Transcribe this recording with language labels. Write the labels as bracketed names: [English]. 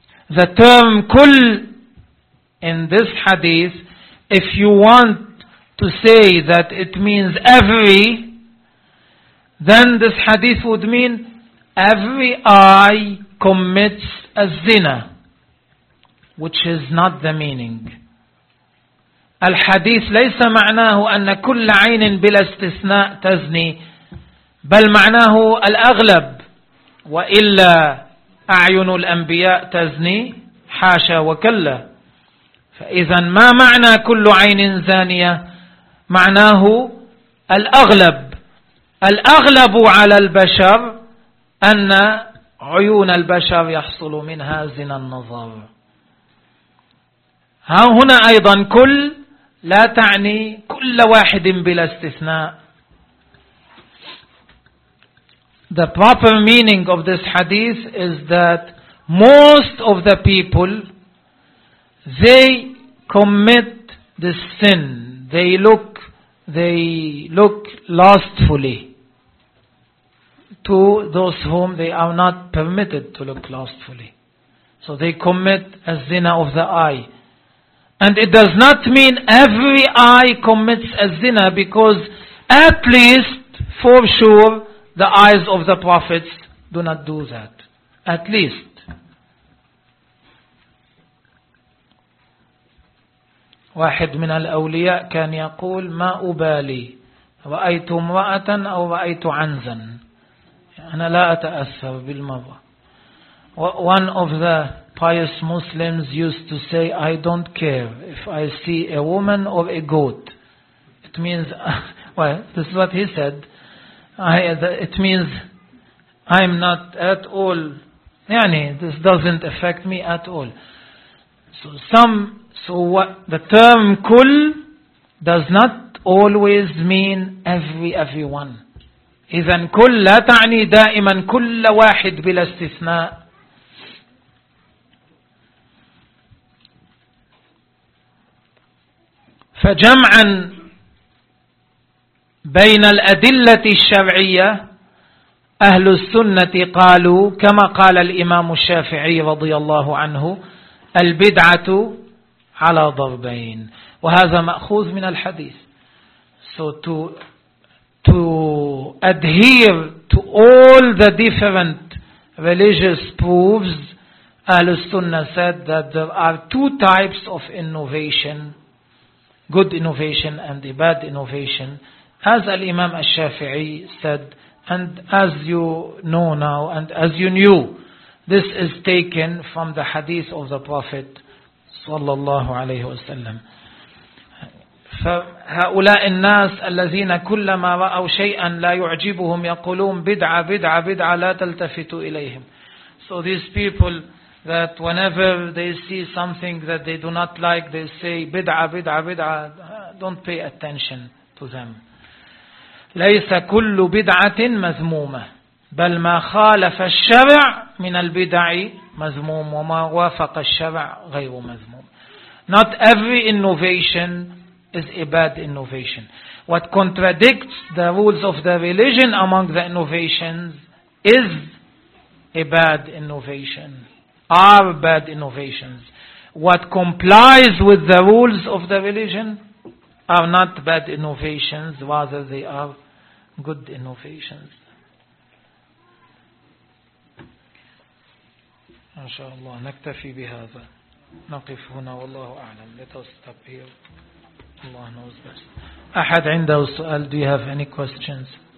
[English] The term كل in this hadith, if you want to say that it means every, then this hadith would mean every eye commits a zina, which is not the meaning. [Arabic] الحديث ليس معناه أن كل عين بلا استثناء تزني بل معناه الأغلب وإلا أعين الأنبياء تزني حاشا وكلا فإذا ما معنى كل عين زانية معناه الأغلب الأغلب على البشر أن عيون البشر يحصل منها زنا النظر ها هنا أيضا كل لا تعني كل واحد بلا استثناء. [English] The proper meaning of this hadith is that most of the people, they commit this sin. They look lustfully to those whom they are not permitted to look lustfully. So they commit a zina of the eye. And it does not mean every eye commits a zina because at least for sure the eyes of the prophets do not do that. At least. [Arabic] واحد من الأولياء كان يقول ما أبالي رأيت امرأة أو رأيت عنزا أنا لا أتأثر بالمرأة. [English] One of the pious Muslims used to say, I don't care if I see a woman or a goat. It means, well, this is what he said. It means, I'm not at all, yani, this doesn't affect me at all. So what, the term kul does not always mean everyone. [Arabic] إذن كل لا تعني دائما كل واحد بلا استثناء. فجمعا بين الأدلة الشرعية أهل السنة قالوا كما قال الإمام الشافعي رضي الله عنه البدعة على ضربين وهذا مأخوذ من الحديث. [English] So to adhere to all the different religious proofs, أهل السنة said that there are two types of innovation. Good innovation and the bad innovation, as Al-Imam Al-Shafi'i said, and as you know now, and as you knew, this is taken from the hadith of the Prophet [Arabic] sallallahu alayhi wa sallam. فهؤلاء الناس الذين كلما رأوا شيئا لا يعجبهم يقولون بدعة بدعة بدعة لا تلتفتوا إليهم. [English] So these people that whenever they see something that they do not like, they say, bid'a, bid'a, bid'a, don't pay attention to them. [Arabic] لَيْسَ كُلُّ بِدْعَةٍ مَذْمُومَةٍ بَلْ مَا خَالَفَ الشَّرْعِ مِنَ الْبِدْعِ مَذْمُومٍ وَمَا وَافَقَ الشَّرْعِ غَيْرُ مَذْمُومٍ. [English] Not every innovation is a bad innovation. What contradicts the rules of the religion among the innovations is a bad innovation. Are bad innovations. What complies with the rules of the religion are not bad innovations, rather they are good innovations. [Arabic] MashaAllah, نكتفي بهذا. نقف هنا والله أعلم. [English] Let us stop here. Allah knows best. [Arabic] Ahad indahu su'al, [English] do you have any questions?